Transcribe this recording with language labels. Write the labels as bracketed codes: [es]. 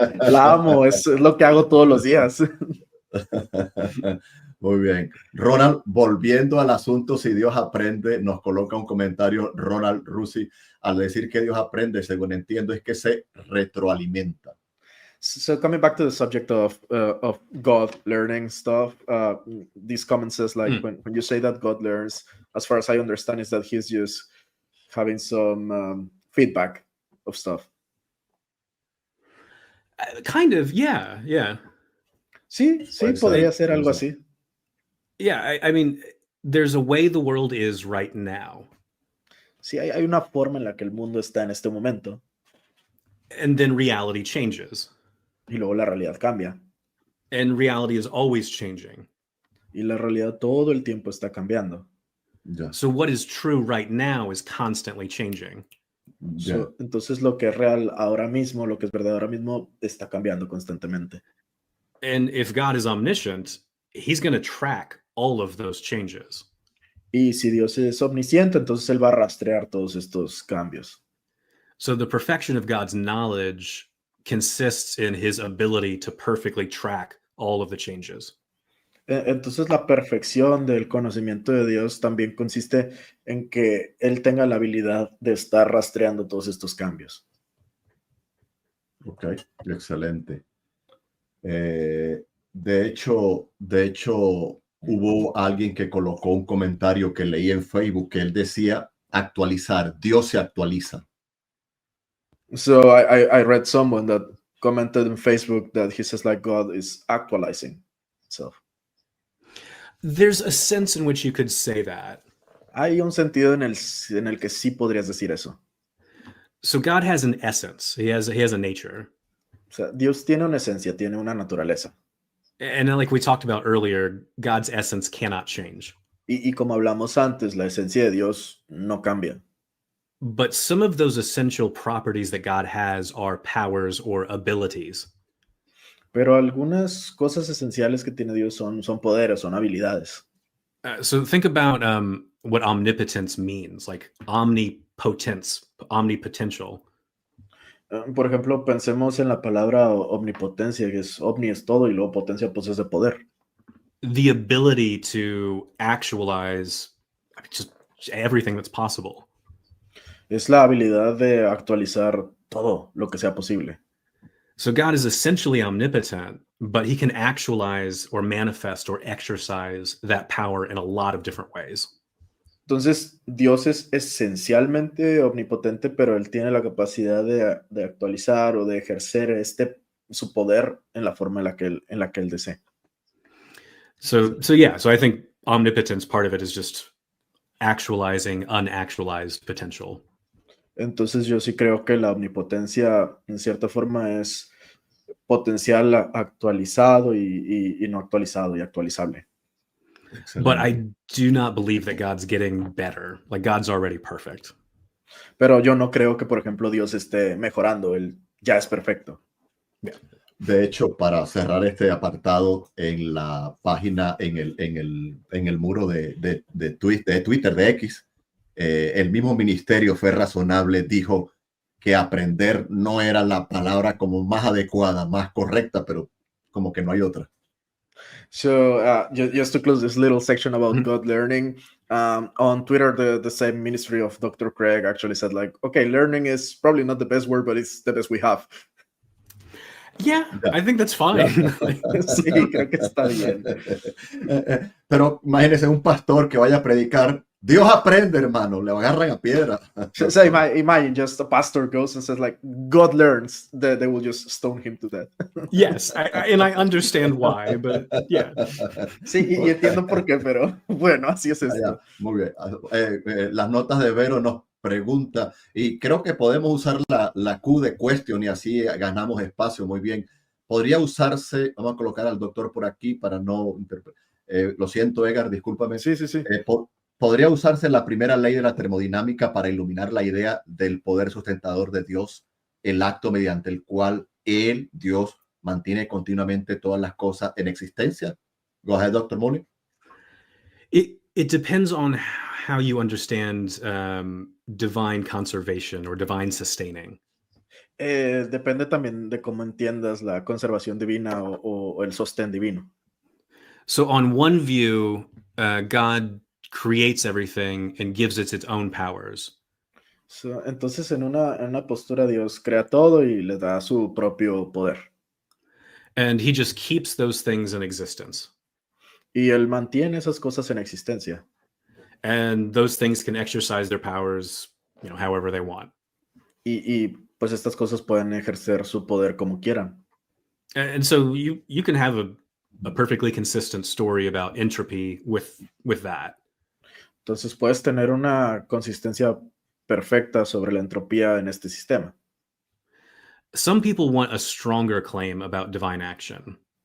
[es] La amo, es lo que hago todos los días. Muy bien. Ronald, volviendo al asunto, si Dios aprende, nos coloca un comentario Ronald Rusi al decir que Dios aprende, según entiendo, es que se retroalimenta. [en] So coming back to the subject of God learning stuff, this comment says like when you say that God learns, as far as I understand, is that he's just having some feedback of stuff. Kind of, yeah. [es] Sí, podría ser algo así. [en] Yeah, I mean, there's a way the world is right now. [es] Sí, hay una forma en la que el mundo está en este momento. [en] And then reality changes. [es] Y luego la realidad cambia. [en] And reality is always changing. [es] Y la realidad todo el tiempo está cambiando. [en] Yeah. So what is true right now is constantly changing. [es] So, entonces lo que es real ahora mismo, lo que es verdad ahora mismo, está cambiando constantemente. [en] And if God is omniscient, he's going to track all of those changes. [es] Y si Dios es omnisciente, entonces él va a rastrear todos estos cambios. [en] So the perfection of God's knowledge consists in his ability to perfectly track all of the changes. [es] Entonces la perfección del conocimiento de Dios también consiste en que él tenga la habilidad de estar rastreando todos estos cambios. Ok, excelente. De hecho, hubo alguien que colocó un comentario que leí en Facebook que él decía actualizar, Dios se actualiza. [en] So I read someone that commented on Facebook that he says like God is actualizing itself. There's a sense in which you could say that. [es] Hay un sentido en el que sí podrías decir eso. [en] So God has an essence. He has a nature. [es] O sea, Dios tiene una esencia, tiene una naturaleza. [en] And then, like we talked about earlier, God's essence cannot change. [es] Y como hablamos antes, la esencia de Dios no cambia. [en] But some of those essential properties that God has are powers or abilities. [es] Pero algunas cosas esenciales que tiene Dios son poderes, son habilidades. [en] So think about what omnipotence means, like omnipotence, omnipotential. [es] Por ejemplo, pensemos en la palabra omnipotencia, que es omni es todo y luego potencia pues es de poder. [en] The ability to actualize just everything that's possible. [es] Es la habilidad de actualizar todo lo que sea posible. [en] So God is essentially omnipotent, but he can actualize or manifest or exercise that power in a lot of different ways. [es] Entonces, Dios es esencialmente omnipotente, pero él tiene la capacidad de actualizar o de ejercer su poder en la forma en la que él desee. [en] So I think omnipotence, part of it is just actualizing unactualized potential. [es] Entonces yo sí creo que la omnipotencia en cierta forma es potencial actualizado y no actualizado y actualizable. [en] But I do not believe that God's getting better. Like God's already perfect. [es] Pero yo no creo que, por ejemplo, Dios esté mejorando. Él ya es perfecto. [en] Yeah. [es] De hecho, para cerrar este apartado, en la página, en el muro de Twitter, de X, el mismo ministerio Fe Razonable dijo que aprender no era la palabra como más adecuada, más correcta, pero como que no hay otra. [en] So just to close this little section about Mhm. God learning, on Twitter, the same ministry of Dr. Craig actually said like, okay, learning is probably not the best word, but it's the best we have. Yeah, [es] Ya. [en] I think that's fine. [es] Sí, creo que está bien. Pero imagínense un pastor que vaya a predicar. Dios aprende, hermano, le agarran a piedra. [en] So imagine just a pastor goes and says like, God learns, they will just stone him to death. Yes, and I understand why, but yeah. [es] Sí, y entiendo por qué, pero bueno, así es esto. Ya, muy bien. Las notas de Vero nos pregunta, y creo que podemos usar la Q de question y así ganamos espacio. Muy bien. Podría usarse, vamos a colocar al doctor por aquí para no... lo siento, Edgar, discúlpame. Sí, sí, sí. Podría usarse la primera ley de la termodinámica para iluminar la idea del poder sustentador de Dios, el acto mediante el cual Él, Dios, mantiene continuamente todas las cosas en existencia. [en] Go ahead, Dr. Mooney. It depends on how you understand divine conservation or divine sustaining. [es] Depende también de cómo entiendas la conservación divina o el sostén divino. [en] So on one view, God creates everything and gives it its own powers. [es] So, entonces, en una postura, Dios crea todo y le da su propio poder. [en] And he just keeps those things in existence. [es] Y Él mantiene esas cosas en existencia. [en] And those things can exercise their powers, however they want. [es] Y pues estas cosas pueden ejercer su poder como quieran. [en] And so you can have a perfectly consistent story about entropy with that. [es] Entonces puedes tener una consistencia perfecta sobre la entropía en este sistema. [en] Some people want a stronger claim about divine action.